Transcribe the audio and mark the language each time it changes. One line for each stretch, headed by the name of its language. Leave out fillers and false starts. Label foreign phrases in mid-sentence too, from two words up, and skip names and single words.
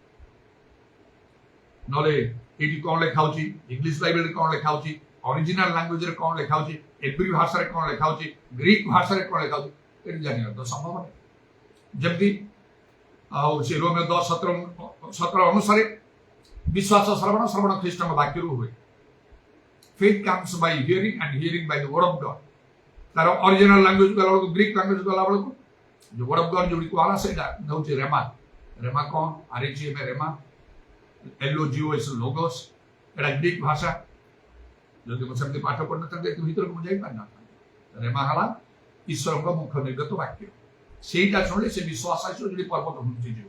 Odia: ନହେଲେ ଏଇଠି କଣ ଲେଖା ହଉଛି,
English: English Bibleରେ
Odia: କଣ ଲେଖା ହଉଛି,
English: original languageରେ
Odia: କଣ ଲେଖା ହଉଛି, ଏବ୍ରି ଭାଷାରେ କଣ ଲେଖା ହଉଛି, ଗ୍ରୀକ ଭାଷାରେ କଣ ଲେଖା ହଉଛି, ଏଠି ଜାଣିବା ତ ସମ୍ଭବ ନାହିଁ। ଯେମିତି ଆଉ ସେ ରୋମିଓ 10:17 ଅନୁସାରେ ବିଶ୍ୱାସ ଶ୍ରବଣ, ଶ୍ରବଣ ଖ୍ରୀଷ୍ଟଙ୍କ ବାକ୍ୟରୁ ହୁଏ।
English: Faith comes by hearing and hearing by the word of God।
Odia: ତାର
English: original language
Odia: ଗଲା ବେଳକୁ,
English: Greek language
Odia: ଗଲା ବେଳକୁ ଯୋଉ
English: word of God
Odia: ଯୋଉଠି କୁହାଗଲା ସେଇଟା ହେଉଛି ରେମା। ରେମା କଣ? RHM ରେମା, LOGOS ଲୋଗୋସ୍, ଏଟା ଗ୍ରୀକ ଭାଷା। ଯଦି ମୁଁ ସେମିତି ପାଠ ପଢିନଥାନ୍ତି ଏତେ ଭିତରକୁ ମୁଁ ଯାଇପାରିନଥାନ୍ତି। ରେମା ହେଲା ଈଶ୍ୱରଙ୍କ ମୁଖ ନିର୍ଗତ ବାକ୍ୟ। ସେଇଟା ଶୁଣିଲେ ସେ ବିଶ୍ୱାସ ଆସିବ, ଯଦି ପର୍ବତ ଘୁଞ୍ଚିଯିବ।